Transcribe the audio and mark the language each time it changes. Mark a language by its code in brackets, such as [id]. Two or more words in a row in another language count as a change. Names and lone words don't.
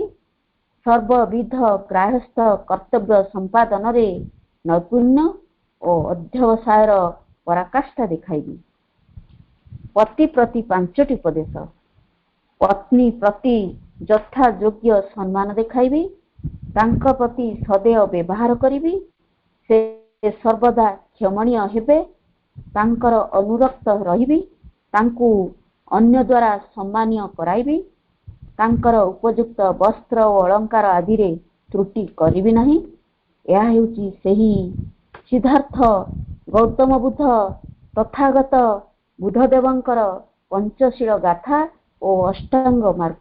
[or] ସର୍ବବିଧ ଗାର୍ହସ୍ଥ୍ୟ କର୍ତ୍ତବ୍ୟ ସମ୍ପାଦନ ରେ ନୈପୁଣ୍ୟ ଓ ଅଧ୍ୟବସାୟର ପରାକାଷ୍ଠା ଦେଖାଇବି। ପତି ପ୍ରତି 5ଟି ଉପଦେଶ। ପତ୍ନୀ ପ୍ରତି ଯଥା ଯୋଗ୍ୟ ସମ୍ମାନ ଦେଖାଇବି। ତାଙ୍କ ପ୍ରତି ସଦୈବ ବ୍ୟବହାର କରିବି। ସେ ସର୍ବଦା କ୍ଷମଣୀୟ ହେବେ। ତାଙ୍କର ଅନୁରକ୍ତ ରହିବି। ତାଙ୍କୁ ଅନ୍ୟ ଦ୍ୱାରା ସମ୍ମାନୀୟ କରାଇବି। ତାଙ୍କର ଉପଯୁକ୍ତ ବସ୍ତ୍ର ଓ ଅଳଙ୍କାର ଆଦି ରେ ତ୍ରୁଟି କରିବି ନାହିଁ। ଏହା ହେଉଛି ସେହି ସିଦ୍ଧାର୍ଥ ଗୌତମ ବୁଦ୍ଧ ତଥାଗତ ବୁଦ୍ଧଦେବଙ୍କର ପଞ୍ଚଶୀଳ ଗାଥା ଓ ଅଷ୍ଟାଙ୍ଗ ମାର୍ଗ।